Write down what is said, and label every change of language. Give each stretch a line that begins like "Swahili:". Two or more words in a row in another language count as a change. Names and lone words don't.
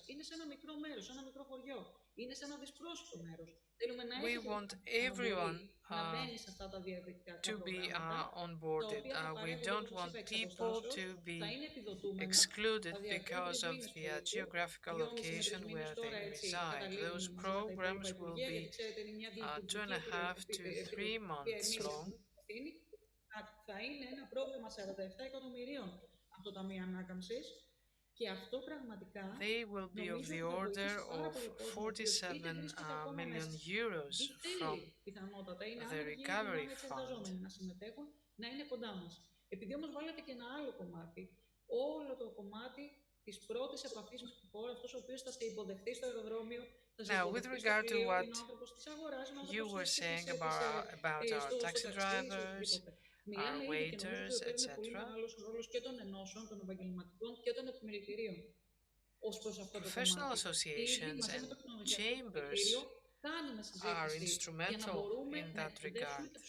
English: We want everyone to be onboarded. We don't want people to be excluded because of the geographical location where they reside. Those programs will be 2.5 to 3 months long.
Greek: Θα είναι ένα πρόγραμμα 47 εκατομμυρίων από το Ταμείο Ανάκαμψης και αυτό πραγματικά
English: they will be of the order of 47 million euros from the Recovery Fund.
Greek: Να συμμετέχουν, να είναι κοντά μας. Επειδή όμως βάλετε και ένα άλλο κομμάτι, όλο το κομμάτι της πρώτης επαφής με τη χώρα, αυτός ο οποίος θα σε υποδεχτεί στο αεροδρόμιο.
English: Now, with regard to what you were saying about our taxi drivers, our waiters, etc., professional associations and chambers are instrumental in that regard.